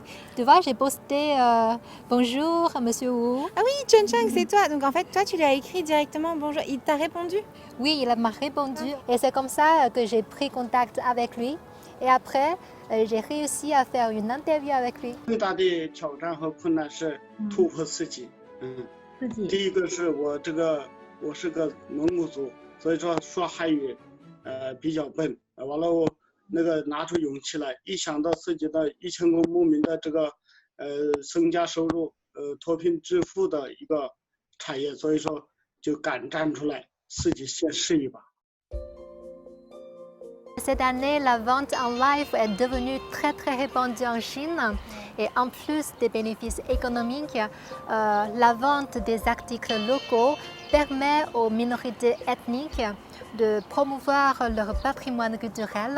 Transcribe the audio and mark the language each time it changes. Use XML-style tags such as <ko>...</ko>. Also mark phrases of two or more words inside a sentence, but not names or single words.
<fr>Tu vois, j'ai posté bonjour, monsieur Wu. Ah oui, Chen, c'est toi. Donc en fait, toi, tu lui as écrit directement bonjour. Il t'a répondu? Oui, il m'a répondu. Et c'est comme ça que j'ai pris contact avec lui. Et après, j'ai réussi à faire une interview avec lui.</fr> <zh>最大的挑战和困难是突破自己。第一个是我是个蒙古族，所以说汉语比较笨。完了我拿出勇气来，一想到自己的1000个牧民的这个身家收入脱贫致富的一个产业，所以说就敢站出来，自己先试一把。</zh> <fr>Cette année, la vente en live est devenue très répandue en Chine et en plus des bénéfices économiques, la vente des articles locaux permet aux minorités ethniques de promouvoir leur patrimoine culturel.</fr>